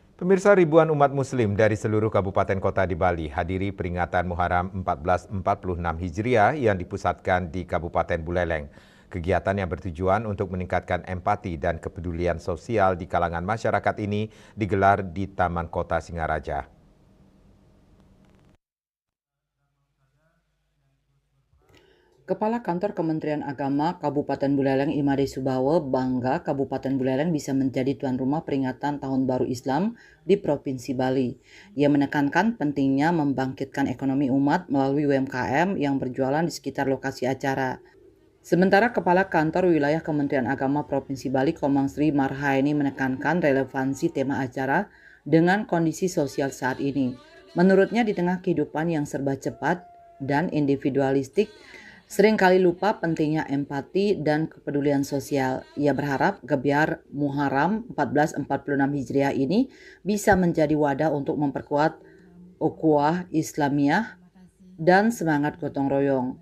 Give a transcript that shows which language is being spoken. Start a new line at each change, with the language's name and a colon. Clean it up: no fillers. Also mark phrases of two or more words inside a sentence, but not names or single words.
Indonesian: Pemirsa, ribuan umat muslim dari seluruh kabupaten kota di Bali hadiri peringatan Muharram 1446 Hijriah yang dipusatkan di Kabupaten Buleleng. Kegiatan yang bertujuan untuk meningkatkan empati dan kepedulian sosial di kalangan masyarakat ini digelar di Taman Kota Singaraja. Kepala Kantor Kementerian Agama Kabupaten Buleleng Imade Subawa bangga Kabupaten Buleleng bisa menjadi tuan rumah peringatan Tahun Baru Islam di Provinsi Bali. Ia menekankan pentingnya membangkitkan ekonomi umat melalui UMKM yang berjualan di sekitar lokasi acara. Sementara Kepala Kantor Wilayah Kementerian Agama Provinsi Bali Komang Sri Marhaini menekankan relevansi tema acara dengan kondisi sosial saat ini. Menurutnya di tengah kehidupan yang serba cepat dan individualistik, seringkali lupa pentingnya empati dan kepedulian sosial. Ia berharap Gebyar Muharram 1446 Hijriah ini bisa menjadi wadah untuk memperkuat ukhuwah Islamiyah dan semangat gotong royong.